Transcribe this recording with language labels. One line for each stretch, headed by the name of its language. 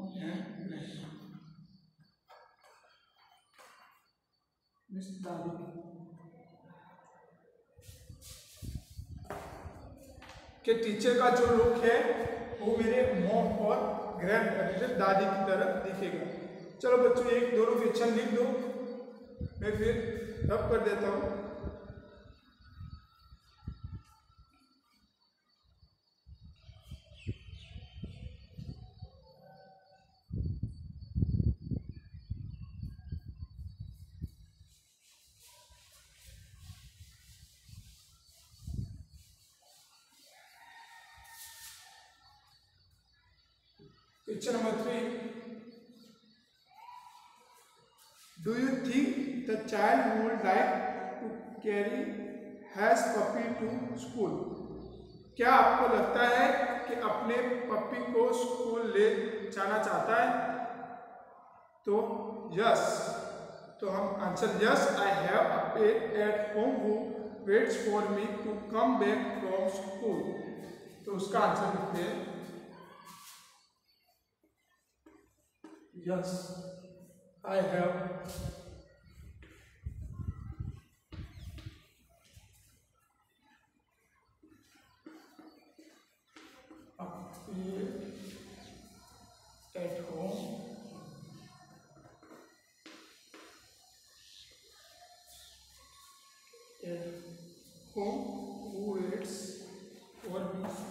English: and Miss दादी।
Hindi: कि teacher का जो लुक है वो मेरे मॉम और ग्रैंड दादी की तरह दिखेगा। चलो बच्चों एक दोनों क्वेश्चन लिख दो, मैं फिर रब कर देता हूँ।
English: Question number 3. Do you think the child would like to carry his puppy to school?
Hindi: क्या आपको लगता है कि अपने पप्पी को स्कूल ले जाना चाहता है? तो यस, तो हम answer
English: Yes, I have a pet at home who waits for me to come back from school.
Hindi: तो उसका आंसर लिखते हैं
English: Yes, I have a pet at home who waits for me.